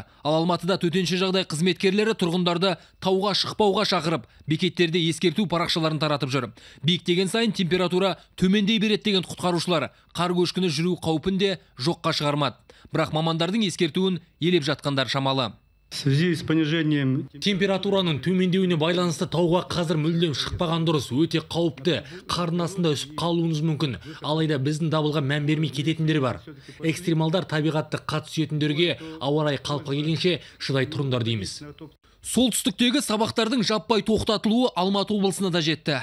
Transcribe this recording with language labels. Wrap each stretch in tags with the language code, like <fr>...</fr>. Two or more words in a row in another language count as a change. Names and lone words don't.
<kk>Ал Алматыда төтенше жағдай қызметкерлері тұрғындарды тауға шықпауға шақырып, бекеттерде ескерту парақшаларын таратып жүр. Биіктеген сайын температура төмендей береді деген құтқарушылар қар көшкіні жүру қаупін де жоққа шығармады. Бірақ мамандардың ескертуін елеп жатқандар шамалы.</kk> <ru>В связи с понижением</ru> <kk>температураның төмендеуіне байланысты тауға қазір мүлдем шықпаған дұрыс, өте қауіпті. Қардың астында үсіп қалуыңыз мүмкін. Алайда біздің дабылға мән бермей кететіндер бар. Экстремалдар табиғатты қат сүйетіндерге ауа райы қалыпқа келгенше шыдай тұрыңдар дейміз. Солтүстіктегі сабақтардың жаппай тоқтатылуы Алматы облысына да жетті.</kk>